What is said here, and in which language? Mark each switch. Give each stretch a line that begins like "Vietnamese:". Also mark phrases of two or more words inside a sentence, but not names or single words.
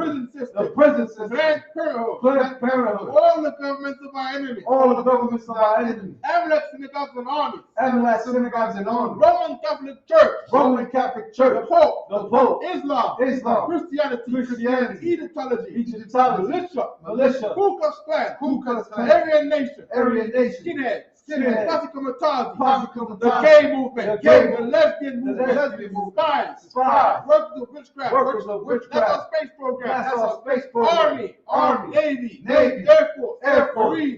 English: prison system. The prison system. Planned Parenthood. Planned Parenthood. All the governments of our enemies. All the governments of our enemies. Amalek synagogues and armies. Amalek synagogues and armies. Roman Catholic Church. Roman Catholic The Church. Pope. The Pope. Islam. Islam. Christianity. Christianity. Egyptology. Egyptology. Militia. Militia. Ku Klux Klan. Ku Klux Klan. Aryan Nation. Aryan Nation. Skinheads. Skinheads. Posse Comitatus. Posse The Comitatus. gay movement. The gay The movement. lesbian The movement. lesbian movement. Spies. Spies. Workers of witchcraft. Workers of witchcraft. That's our space program. That's our space program. Army. Navy. Navy. Air Force. Air Force. Marines.